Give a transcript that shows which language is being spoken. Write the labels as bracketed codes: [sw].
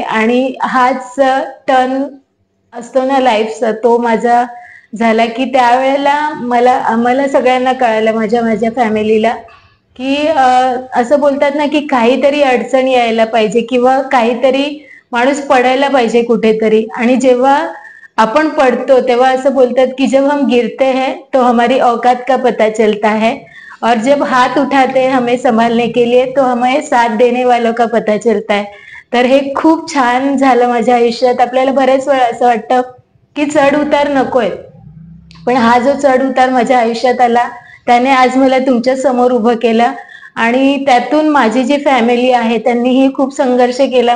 [mr] आणि हाच टर्न असतो ना लाईफचा, तो माझा झाला की त्यावेळेला आम्हाला सगळ्यांना कळालं, माझ्या फॅमिलीला, की असं बोलतात ना की काहीतरी अडचण यायला पाहिजे किंवा काहीतरी माणूस पडायला पाहिजे कुठेतरी. आणि जेव्हा आपण पडतो तेव्हा असं बोलतात की [hi] जब हम गिरते हैं तो हमारी औकात का पता चलता है, और जब हाथ उठाते हैं हमें संभालने के लिए तो हमें साथ देने वालों का पता चलता है. [mr] तर हे खूप छान झालं माझ्या आयुष्यात. आपल्याला बरेच वेळा असं वाटतं की चढ उतार नकोय, पण हा जो चढ उतार माझ्या आयुष्यात आला त्याने आज मला तुमच्या समोर उभं केलं. आणि त्यातून माझी जी फॅमिली आहे त्यांनीही खूप संघर्ष केला.